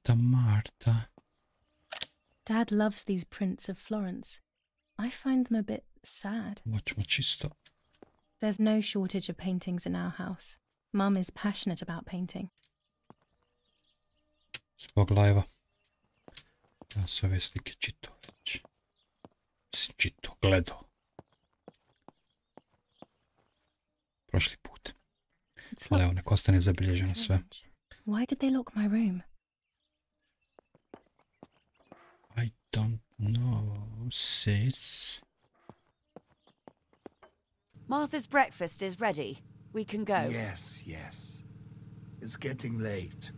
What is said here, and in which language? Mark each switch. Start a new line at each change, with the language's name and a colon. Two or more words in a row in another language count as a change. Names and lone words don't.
English: Marta. Dad loves these prints of Florence. I find them a bit sad.
Bosnian: Hoćemo čisto.
English: There's no shortage of paintings in our house. Mum is passionate about painting.
Bosnian: Zbog live-a. Ja se ove slike čitao već. Si čitao, gledao. Prošli put. Ali evo, nek ostane zabilježeno sve.
English: Why did they lock my room? I don't know, sis. Martha's breakfast is ready. We can go. Yes, yes. It's getting late.